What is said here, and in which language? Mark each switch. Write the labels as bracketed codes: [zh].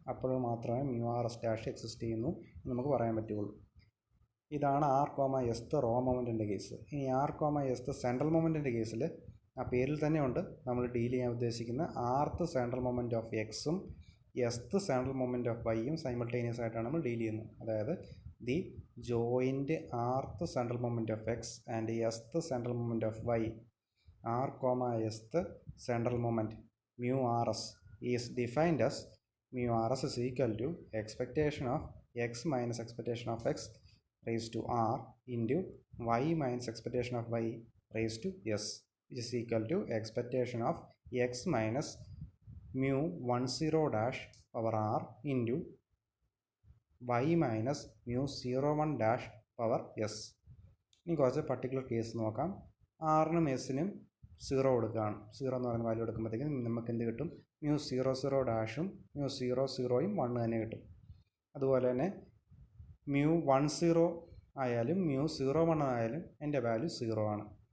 [ml] അപ്പോൾ മാത്രമേ mu R S dash exist ചെയ്യുന്നു എന്ന് നമുക്ക് പറയാൻ പറ്റുള്ളൂ. ഇതാണ് ആർ എസ്ത് റോ മൊമെൻറ്റിൻ്റെ കേസ്. ഇനി ആർ എസ്ത് സെൻട്രൽ മൊമെൻറ്റിൻ്റെ കേസിൽ ആ പേരിൽ തന്നെ ഉണ്ട്. നമ്മൾ ഡീൽ ചെയ്യാൻ ഉദ്ദേശിക്കുന്ന ആർത്ത് സെൻട്രൽ മൊമെൻറ്റ് ഓഫ് എക്സും എസ്ത് സെൻട്രൽ മൊമെൻറ്റ് ഓഫ് വൈയും സൈമിൾട്ടേനിയസ് ആയിട്ടാണ് നമ്മൾ ഡീൽ ചെയ്യുന്നത്. [en] അതായത് the joint rth central moment of x and sth central moment of y r sth central moment mu r s is defined as mu rs is equal to expectation of x minus expectation of x raised to r into y minus expectation of y raised to s, which is equal to expectation of x minus mu 10 dash power r into y minus mu 01 dash power s. [ml] ഇനി കുറച്ച് particular case നോക്കാം. ആറിനും എസിനും 0 കൊടുക്കുകയാണ്. 0 എന്ന് പറയുന്ന value എടുക്കുമ്പോഴത്തേക്കും നമുക്ക് എന്ത് കിട്ടും? മ്യൂ 00 ഡാഷും മ്യൂ 00യും 1 തന്നെ കിട്ടും. അതുപോലെ തന്നെ മ്യൂ 10 ആയാലും മ്യൂ 01 ആയാലും എൻ്റെ വാല്യൂ 0 ആണ്.